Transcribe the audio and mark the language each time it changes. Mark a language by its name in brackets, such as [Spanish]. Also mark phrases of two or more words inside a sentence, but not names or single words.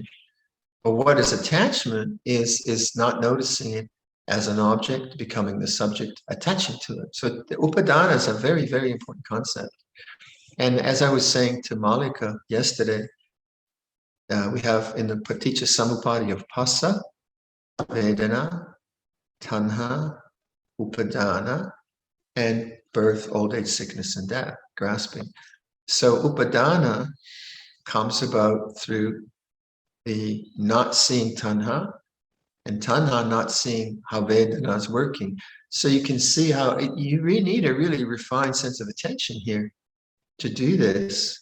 [English] But what is attachment is not noticing it as an object, becoming the subject, attaching to it. So the upadana is a very, very important concept. And as I was saying to Malika yesterday, we have in the [Pali] paticca samuppada [English] of [Pali] phassa, vedana, tanha, upadana, [English] and birth, old age, sickness, and death, grasping. So upadana comes about through the not seeing tanha, and tanha not seeing how Vedana is working. So you can see how you really need a really refined sense of attention here to do this.